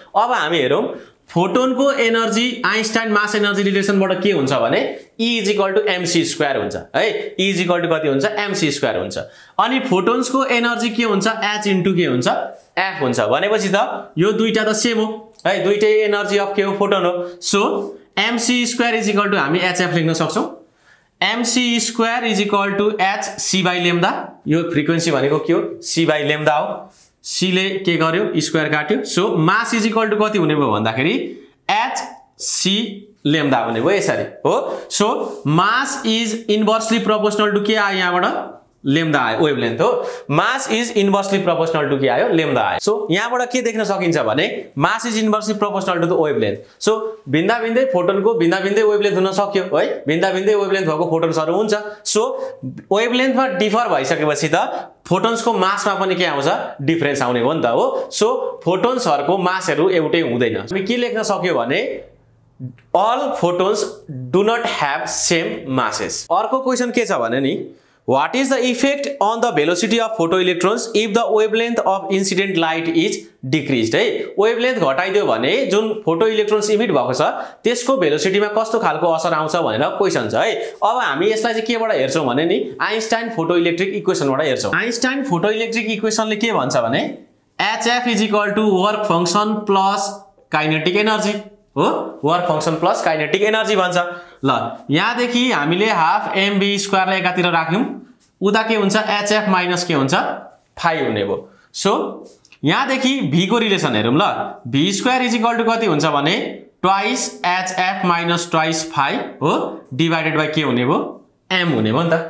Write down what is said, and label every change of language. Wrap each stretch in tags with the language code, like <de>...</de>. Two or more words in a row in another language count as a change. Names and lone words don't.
<ne>अब हामी हेरौं फोटोनको एनर्जी आइन्स्टाइन</ne> <en>mass energy</en> <ne>रिलेसनबाट के हुन्छ भने E = mc² हुन्छ है। E = कति हुन्छ, mc² हुन्छ। अनि फोटोन्सको एनर्जी के हुन्छ, h * के हुन्छ, f हुन्छ। भनेपछि त यो दुईटा त सेम हो है, दुईटै</ne> <en>energy of</en> <ne>के हो, फोटोन हो। सो mc² = हामी hf लेख्न सक्छौं। mc² = hc/λ। यो फ्रिक्वेन्सी भनेको के हो, c/λ हो। c ले के गर्यो, स्क्वायर काट्यो। सो मास = कति हुने भयो भन्दाखेरि hc/λ हुने भयो यसरी हो। सो</ne> <en>mass is inversely proportional to</en> <ne>के आयो, यहाँबाट λ आयो, वेभलेन्थ हो।</ne> <en>mass is inversely proportional to</en> <ne>के आयो, λ आयो। सो यहाँबाट के देख्न सकिन्छ भने</ne> <en>mass is inversely proportional to the wavelength.</en> <ne>सो भिन्दा भिन्दै फोटोनको भिन्दा भिन्दै वेभलेन्थ हुन सक्यो है, भिन्दा भिन्दै वेभलेन्थ भएको फोटोन्सहरु हुन्छ। सो वेभलेन्थमा डिफर भइसकेपछि त फोटोन्सको मासमा पनि के आउँछ, डिफरेन्स आउने हो नि त हो। सो फोटोन्सहरुको मासहरु एउटै हुँदैन। हामी के लेख्न सक्यो भने</ne> <en>all photons do not have same masses।</en> <ne>अर्को क्वेशन के छ भने नि</ne> <en>what is the effect on the velocity of photoelectrons if the wavelength of incident light is decreased</en> <ne>है। वेभलेन्थ घटाइदियो भने जुन</ne> <en>photo electrons</en> <ne>इमिट भएको छ त्यसको भेलोसिटीमा कस्तो खालको असर आउँछ भनेर क्वेशन छ है। अब हामी यसलाई चाहिँ केबाट हेर्छौं भने नि आइन्स्टाइन</ne> <en>photo electric</en> <ne>इक्वेसनबाट हेर्छौं। आइन्स्टाइन फोटो इलेक्ट्रिक इक्वेसनले के भन्छ भने hf =</ne> <en>work function plus kinetic energy</en> <ne>हो।</ne> <en>work function plus kinetic energy भन्छ।</en> <ne>ल यहाँ देखि हामीले हाफ mv² लाई एकातिर राख्यौं, उदा के हुन्छ, hf माइनस के हुन्छ, फाइ हुने भयो। सो यहाँ देखि v को रिलेसन हेरौं ल। v² = कति हुन्छ भने</ne> <en>twice hf minus twice phi</en> <ne>हो,</ne> <en>divided by</en> <ne>के हुने भयो, m हुने भयो नि त।</ne>